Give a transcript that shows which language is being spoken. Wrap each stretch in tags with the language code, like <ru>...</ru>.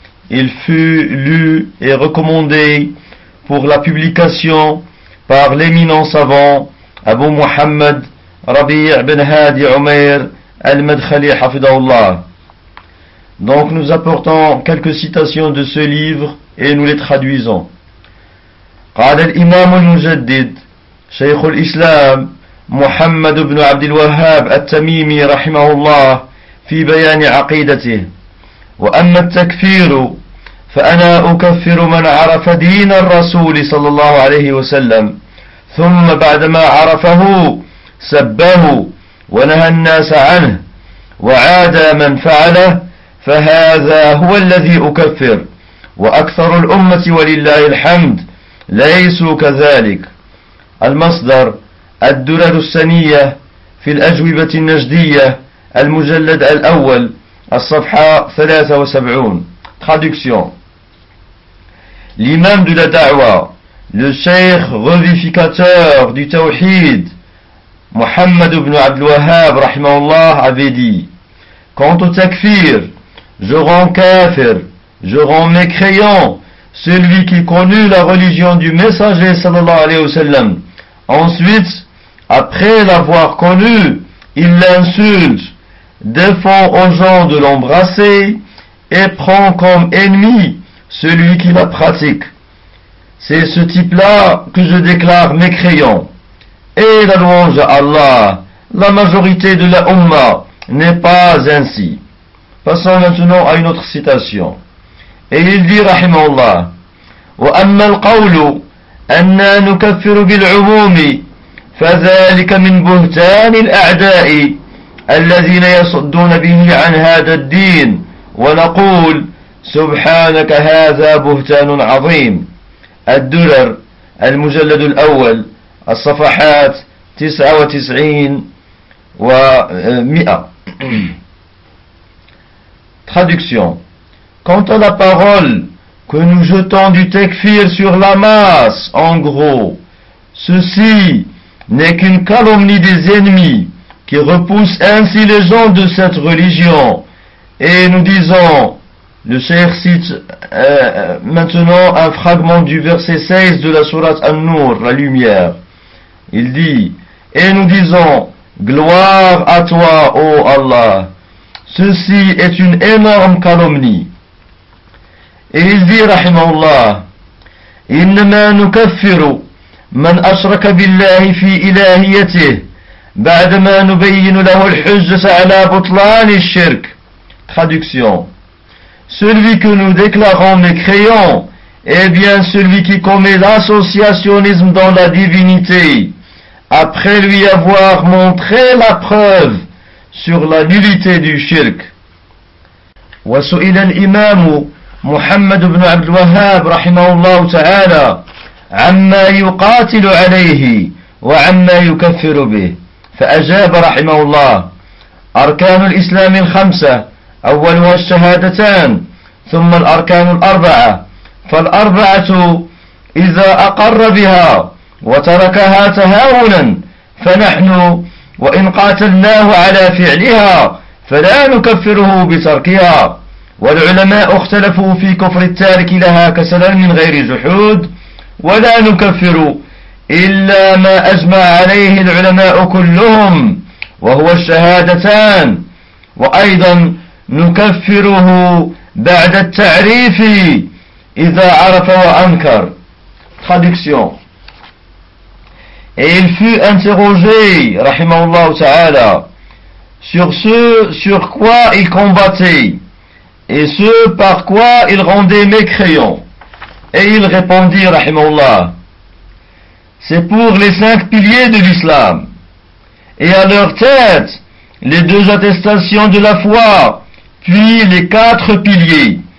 <fr>Il fut lu et recommandé pour la publication par l'éminent savant Abu Muhammad Rabi' ben Hadi Umair al-Madkhali Hafidahullah. Donc nous apportons quelques citations de ce livre et nous les traduisons.</fr> <ar>قال الإمام المجدد شيخ الإسلام محمد بن عبد الوهاب التميمي رحمه الله في بيان عقيدته وأما التكفير فأنا أكفر من عرف دين الرسول صلى الله عليه وسلم ثم بعدما عرفه سبه ونهى الناس عنه وعاد من فعله فهذا هو الذي أكفر وأكثر الأمة ولله الحمد ليسوا كذلك المصدر الدرر السنية في الأجوبة النجدية المجلد الأول الصفحة 73</ar> <fr>Traduction. L'imam de la da'wa, le cheikh revivificateur du tawhid, Muhammad ibn Abdul Wahhab, rahimahullah, avait dit « Quant au takfir, je rends kafir, je rends mécréant celui qui connut la religion du messager sallallahu alayhi wa sallam. Ensuite, après l'avoir connu, il l'insulte, défend aux gens de l'embrasser et prend comme ennemi celui qui la pratique. C'est ce type-là que je déclare mécréant. Et la louange à Allah, la majorité de la Umma n'est pas ainsi. » Passons maintenant à une autre citation. Et il dit,</fr> <ar>rahimahullah, « Wa amma al-qawlu, anna nukaffiru bil-umumi » فذلك من بهتان الأعداء الذين يصدون به عن هذا الدين ونقول سبحانك هذا بهتان عظيم الدرر المجلد الأول الصفحات 99 و 100</ar> <fr>Traduction. Quant à la parole que nous jetons du tekfir sur la masse, en gros, ceci n'est qu'une calomnie des ennemis qui repoussent ainsi les gens de cette religion. Et nous disons, le Cheikh cite maintenant un fragment du verset 16 de la sourate An-Nur, la lumière. Il dit, et nous disons, gloire à toi, ô Allah. Ceci est une énorme calomnie. Et il dit,</fr> <ar>rahimahullah, innama nukaffiru من أشرك بالله في إلهيته بعدما نبين له الحجة على بطلان الشرك</ar> <fr>Traduction. Celui que nous déclarons mécréant est bien celui qui commet l'associationnisme dans la divinité après lui avoir montré la preuve sur la nullité du shirk.</fr> <ar>وسئل الإمام محمد بن عبد الوهاب رحمه الله تعالى عما يقاتل عليه وعما يكفر به فأجاب رحمه الله أركان الإسلام الخمسة أولها الشهادتان ثم الأركان الأربعة فالأربعة إذا أقر بها وتركها تهاونا فنحن وإن قاتلناه على فعلها فلا نكفره بتركها والعلماء اختلفوا في كفر التارك لها كسلا من غير زحود، ولا نكفر إلا ما أجمع عليه العلماء كلهم وهو الشهادتان، وأيضا نكفره بعد التعريف إذا عرف وأنكر.</ar> <fr>Traduction. Et il fut interrogé, rahimahullah ta'ala, sur ce sur quoi il combattait et ce par quoi il rendait mécréant. Et il répondit, rahimahullah, c'est pour les cinq piliers de l'islam et à leur tête les deux attestations de la foi, puis les quatre piliers.</fr>